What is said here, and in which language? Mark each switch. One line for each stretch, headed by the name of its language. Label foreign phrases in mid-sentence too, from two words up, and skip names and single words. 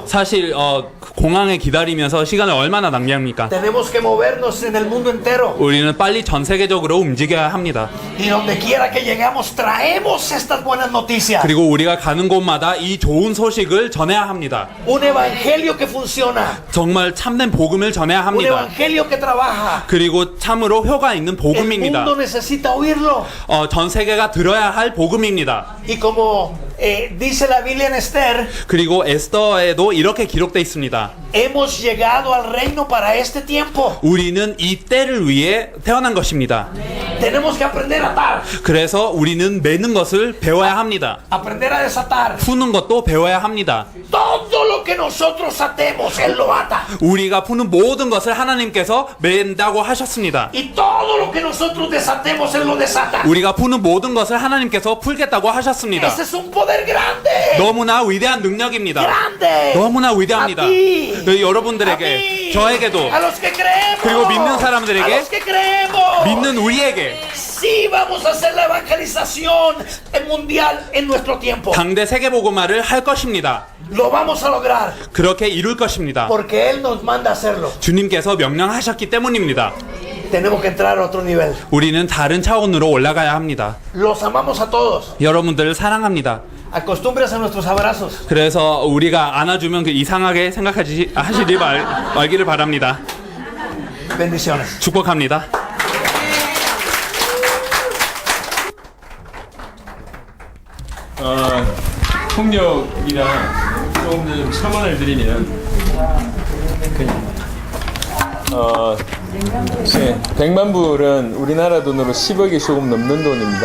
Korean: 사실 공항에 기다리면서 시간을 얼마나 낭비합니까?
Spanish: Tenemos que movernos en el mundo entero.
Korean: 우리는 빨리 전 세계적으로 움직여야 합니다.
Spanish: Y donde quiera que lleguemos, traemos estas buenas noticias.
Korean: 그리고 우리가 가는 곳마다 이 좋은 소식을 전해야 합니다.
Spanish: Un evangelio que funciona.
Korean: 정말 참된 복음을 전해야
Spanish: Un
Korean: 합니다.
Spanish: evangelio que trabaja.
Korean: 그리고 참으로 효과 있는
Spanish: El
Korean: 복음입니다.
Spanish: mundo necesita oírlo.
Korean: 전 세계가 들어야 할 복음입니다.
Spanish: Y como dice la Biblia en Esther,
Korean: 그리고 에스더에도 이렇게 기록되어 있습니다.
Spanish: hemos llegado al reino para este tiempo.
Korean: 우리는 이 때를 위해 태어난 것입니다.
Spanish: Tenemos que aprender a atar,
Korean: 그래서 우리는 매는 것을 배워야 합니다.
Spanish: aprender a desatar.
Korean: 푸는 것도 배워야 합니다.
Spanish: Todo lo que nosotros atemos, Él lo ata.
Korean: 우리가 푸는 모든 것을 하나님께서 맨다고 하셨습니다.
Spanish: Y todo lo que nosotros desatemos, Él lo desata.
Korean: 우리가 푸는 모든 것을 하나님께서 풀겠다고 하셨습니다.
Spanish: Ese es un poder grande.
Korean: 너무나 위대한 능력입니다.
Spanish: Grande.
Korean: 너무나 위대합니다.
Spanish: A ti. A
Korean: 여러분들에게,
Spanish: mí.
Korean: 저에게도,
Spanish: A los que creemos.
Korean: 그리고 믿는 사람들에게,
Spanish: A los que creemos.
Korean: 믿는 우리에게
Spanish: Sí, vamos a hacer la evangelización mundial en nuestro tiempo.
Korean: 당대 세계복음화를 할 것입니다.
Spanish: Lo vamos a lograr.
Korean: 그렇게 이룰 것입니다.
Spanish: Porque Él nos manda a hacerlo.
Korean: 주님께서 명령하셨기 때문입니다.
Spanish: Tenemos que entrar a otro nivel.
Korean: 우리는 다른 차원으로 올라가야 합니다.
Spanish: Los amamos a todos.
Korean: 여러분들을 사랑합니다.
Spanish: Acostúmbrese a nuestros abrazos.
Korean: 그래서 우리가 안아주면 그 이상하게 생각하시지 말기를 바랍니다.
Spanish: Bendiciones.
Korean: 축복합니다. 폭력이랑 조금 첨언을 드리면 이제 100만 불은 우리나라 돈으로 10억이 조금 넘는 돈입니다.